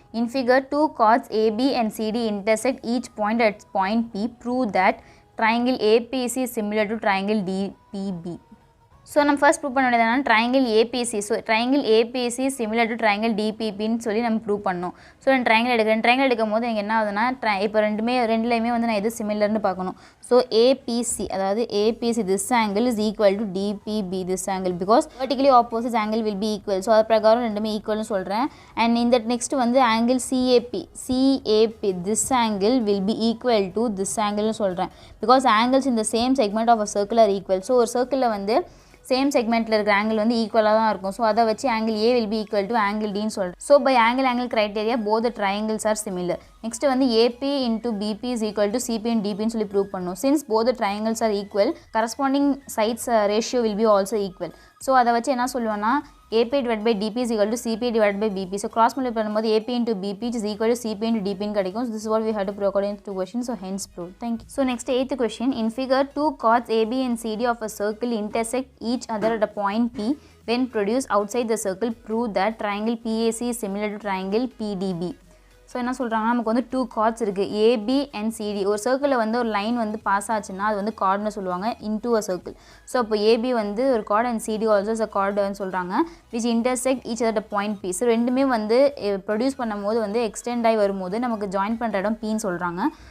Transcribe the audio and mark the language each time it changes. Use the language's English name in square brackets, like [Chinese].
[English] In figure 2 chords AB and CD intersect each point at point P. Prove that triangle APC is similar to triangle DPB. [Tamil] So நம்ம first prove பண்ண வேண்டியது என்னன்னா triangle ABC. So triangle ABC similar to triangle டிபிபின்னு சொல்லி நம்ம prove பண்ணணும். So நான் triangle எடுக்கும் போது எனக்கு என்ன ஆகுதுன்னா இப்போ ரெண்டுலேயுமே வந்து நான் எது சிமிலர்னு பார்க்கணும். [English] So APC அதாவது APC this angle is equal to DPB this angle because vertically opposite angle will be equal. So [Tamil] அது பிரகாரம் ரெண்டுமே ஈக்குவல்னு சொல்கிறேன். [English] And இந்த next வந்து angle CAP this angle will be equal to this ஆங்கிள்னு சொல்கிறேன் பிகாஸ் ஆங்கிள்ஸ் இந்த same segment of a circle are equal. [Tamil] So ஒரு சர்க்கிளில் வந்து சேம் செக்மெண்ட்டில் இருக்கிற ஆங்கிள் வந்து ஈக்குவலாக தான் இருக்கும். ஸோ அதை வச்சு [English] angle A will be equal to angle டின்னு [Tamil] சொல்கிறேன். [English] So by angle criteria both triangles are similar. Next வந்து AP into PB is equal to CP and டிபின்னு சொல்லி prove பண்ணணும். Since both triangles are equal corresponding sides ratio will be also equal. So [Tamil] அதை வச்சு என்ன சொல்லுவேன்னா [English] AP divide by DP is equal to CP divide by BP. So cross multiply பண்ணும்போது AP into BP is equal to CP into டிபின்னு கிடைக்கும். This is what we have to prove according to question. So hence prove. Thank you. So next 8th question. In figure 2 chords AB and CD of a circle intersect each other at a point P. When produced outside the circle, prove that triangle PAC is similar to triangle PDB. [Tamil] So என்ன சொல்கிறாங்கன்னா நமக்கு வந்து 2 chords இருக்குது AB and CD. ஒரு சர்க்கிளில் வந்து ஒரு line வந்து பாஸ் ஆச்சுன்னா அது வந்து கார்டுன்னு சொல்லுவாங்க இன்டூ அ சர்க்கிள். ஸோ அப்போ ஏபி வந்து ஒரு card and CD also a கார்டுன்னு சொல்கிறாங்க [English] Which intersect each other at point P. [Tamil] So ரெண்டுமே வந்து ப்ரொடியூஸ் பண்ணும்போது வந்து எக்ஸ்டெண்ட் ஆகி வரும்போது நமக்கு ஜாயின் பண்ணுற இடம் பின்னு சொல்கிறாங்க.